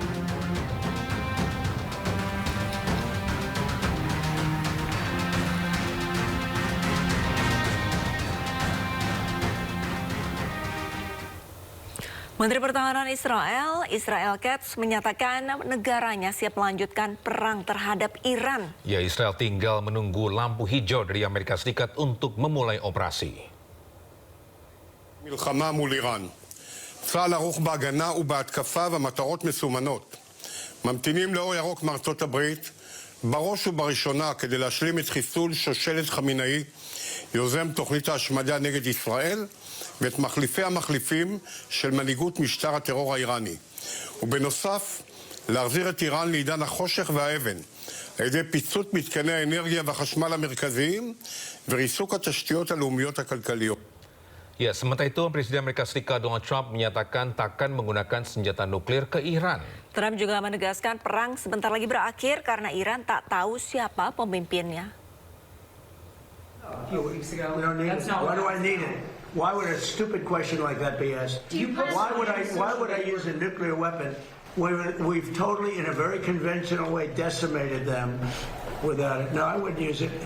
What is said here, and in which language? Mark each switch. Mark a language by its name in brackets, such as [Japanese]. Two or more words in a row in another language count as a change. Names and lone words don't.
[Indonesian] Menteri Pertahanan Israel Katz menyatakan negaranya siap melanjutkan perang terhadap Iran. Ya, Israel tinggal menunggu lampu hijau dari Amerika Serikat untuk memulai operasi. [Hebrew] מלחמה מול איראן. צה"ל ערוך בהגנה ובהתקפה והמטרות מסומנות. ממתינים לאור ירוק מארצות הברית, בראש ובראשונה כדי להשלים את חיסול שושלת חמינאי, יוזם תוכנית ההשמדה נגד ישראל, ואת מחליפי המחליפים של מנהיגות משטר הטרור האיראני. ובנוסף, להחזיר את איראן לעידן החושך והאבן, על ידי פיצוץ מתקני האנרגיה והחשמל המרכזיים, וריסוק התשתיות הלאומיות הכלכליות. [Indonesian] Ya, sementara itu Presiden Amerika Serikat Donald Trump menyatakan takkan menggunakan senjata nuklir ke Iran. Trump juga menegaskan perang sebentar lagi berakhir karena Iran tak tahu siapa pemimpinnya. [English] We don't need it. Why do I need it? Why would a stupid question like that be asked? Why would I use a nuclear weapon when we've totally, in a very conventional way, decimated them without it? No, I wouldn't use it.